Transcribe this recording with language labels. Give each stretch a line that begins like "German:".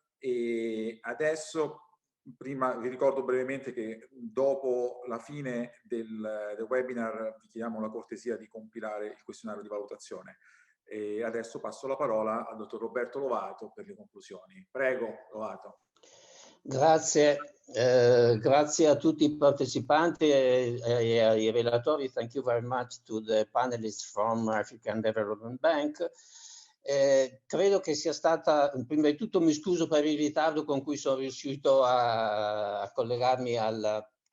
Italian: E adesso, prima vi ricordo brevemente che dopo la fine del webinar vi chiediamo la cortesia di compilare il questionario di valutazione. E adesso passo la parola al dottor Roberto Lovato per le conclusioni. Prego, Lovato. Grazie, grazie a tutti i partecipanti e ai relatori.
English: Thank you very much to the panelists from African Development Bank.
Italian: Credo che sia stata, prima di tutto mi scuso per il ritardo con cui sono riuscito a collegarmi al